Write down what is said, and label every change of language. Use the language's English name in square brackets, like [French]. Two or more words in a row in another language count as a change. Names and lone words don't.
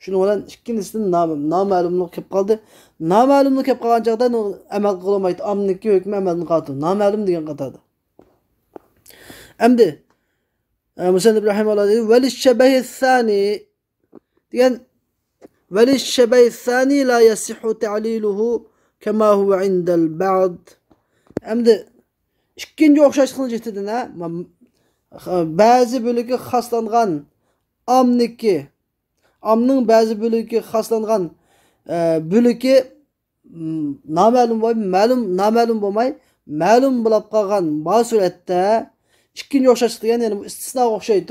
[Uzbek] Şunun bilan ikkinchisidan noma'lumlik kelib qoldi. Noma'lumlik kelib qolgan chaqda amal qilolmaydi. Amniki hukmi amalni qoldi. Noma'lum degan qatorda. Endi Musannif rahimahulloh dedi [Arabic] وللشبه الثاني [Uzbek] degan [Arabic] وللشبه الثاني لا يصح تعليله كما هو عند البعض. [Uzbek] Endi ikkinchi o'xshashlikni jetidan ba'zi bo'ligi xoslangan amniki amning ba'zi bo'ligi xoslangan bo'ligi noma'lum bo'lmay ma'lum bo'lib qolgan bu suratda ikkinchi o'xshashlik degan ya'ni istisno o'xshaydi.